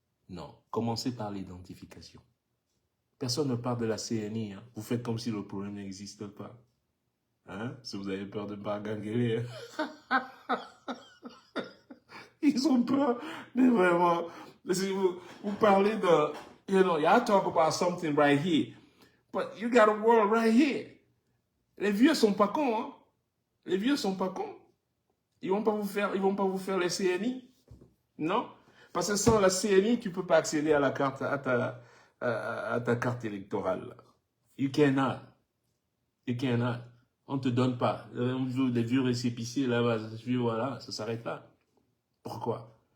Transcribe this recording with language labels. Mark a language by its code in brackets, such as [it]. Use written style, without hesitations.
[fr] Non, commencez par l'identification. Personne ne parle de la CNI. Hein. Vous faites comme si le problème n'existe pas. Hein? Si vous avez peur de barganguer. Ils ont peur. Mais vraiment, si vous parlez de... [en] You know, y'all talk about something right here. But you got a world right here. [fr] Les vieux sont pas cons. Hein? Les vieux sont pas cons. Ils vont pas vous faire les CNI. Non? Parce que sans la CNI, tu ne peux pas accéder à la carte, à ta carte électorale. [en] You cannot. You cannot. [fr] On ne te donne pas. Les vieux récépissés, là-bas, voilà, ça s'arrête là. Pourquoi?